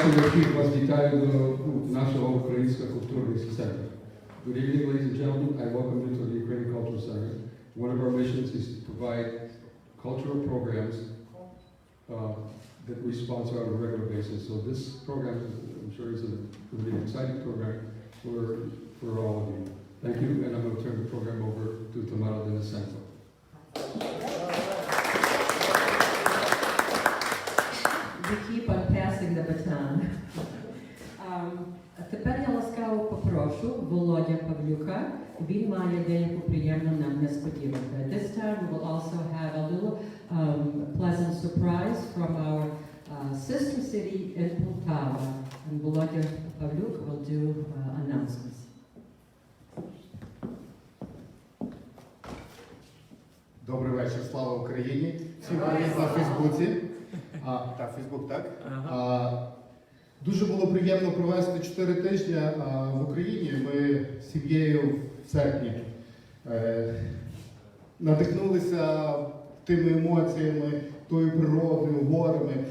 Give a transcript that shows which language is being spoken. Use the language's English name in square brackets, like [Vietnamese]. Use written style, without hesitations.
[Ukrainian] Всіх вас вітаю до нашого українського культурного центру. [English] Good evening, ladies and gentlemen. I welcome you to the Ukrainian Cultural Center. One of our missions is to provide cultural programs that we sponsor on a regular basis. So this program, I'm sure, is going to be an exciting program for all of you. Thank you, and I'm going to turn the program over to Tamara Denisenko. We keep on passing the baton. [Ukrainian] Тепер я ласкаво попрошу Володя Павлюка. Він має деяку приємну нам несподіванку. [English] This time we will also have a little pleasant surprise from our sister city in Poltava. And Volodya Pavlyuk will do announcements. [Ukrainian] Добрий вечір, слава Україні. Всім привіт на Фейсбуці. Так, Фейсбук, так? Дуже було приємно провести 4 тижні в Україні. Ми з сім'єю в серпні надихнулися тими емоціями, тою природою, горами.